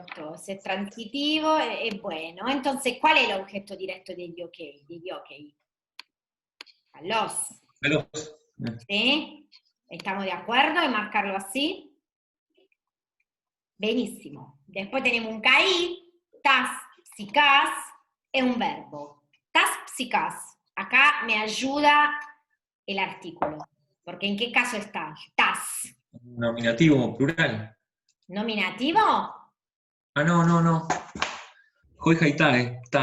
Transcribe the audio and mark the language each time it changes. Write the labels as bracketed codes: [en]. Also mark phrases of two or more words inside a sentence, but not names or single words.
[es] Se es transitivo, es bueno. Entonces, ¿cuál es el objeto directo de diokei? Los. Veloz. ¿Sí? ¿Estamos de acuerdo en marcarlo así? Benissimo. Después tenemos un [el] καί, τάς, ψυχάς, [es] es un verbo. [el] Τάς, ψυχάς. [es] Acá me ayuda el artículo. Porque ¿en qué caso está? Tas. Nominativo, plural. ¿Nominativo? Ah, no. Hoy tae.